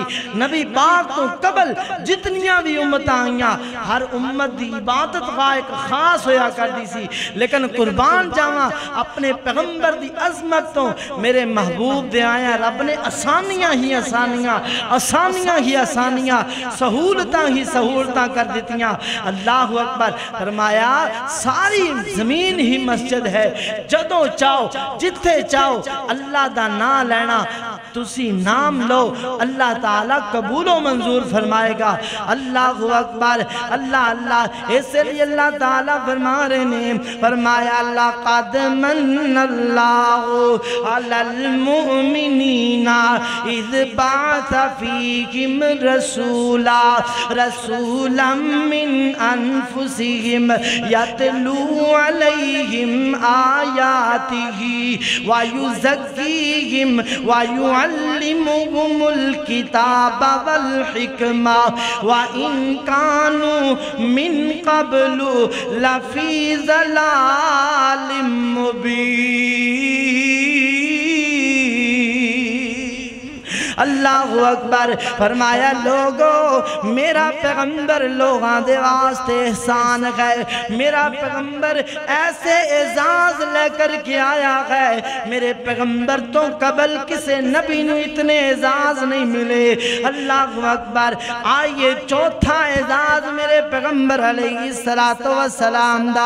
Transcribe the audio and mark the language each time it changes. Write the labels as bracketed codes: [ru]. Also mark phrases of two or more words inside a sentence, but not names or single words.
[pa] نبی پاک تو قبل جتنیاں بھی امت آئیاں ہر امت دی عبادت کا اک خاص ہویا کرتی سی، لیکن قربان جاواں اپنے پیغمبر دی عظمت تو میرے محبوب دے آیا رب نے آسانیاں ہی آسانیاں، آسانیاں ہی آسانیاں، سہولتاں ہی سہولتاں کر دتیاں. [ar] الله أكبر. [pa] فرمایا ساری زمین ہی مسجد ہے، جدوں چاہو جتھے چاہو اللہ دا نام لینا، تسی نام لو، اللہ تعالیٰ قبولو منظور فرمائے گا. [ar] الله أكبر. [pa] اللہ اللہ۔ اس لیے اللہ تعالیٰ فرما رہے نے، فرمایا لقد [ar] منّ الله على المؤمنين إذ بعث فيهم رسولا رسولاً من أنفسهم يتلو عليهم آياته ويزكيهم ويعلمهم الكتاب والحكمة وإن كانوا من قبل لفي ضلال مبين. الله أكبر. [pa] فرمایا لوگو میرا پیغمبر لوگاں دے واسطے احسان ہے، میرا پیغمبر ایسے اعجاز لے کر کے آیا ہے، میرے پیغمبر تو قبل کسے نبی نوں اتنے اعجاز نہیں ملے. [ar] الله أكبر. [pa] آئیے چوتھا اعجاز میرے پیغمبر [ar] عليه الصلاة والسلام [pa] دا.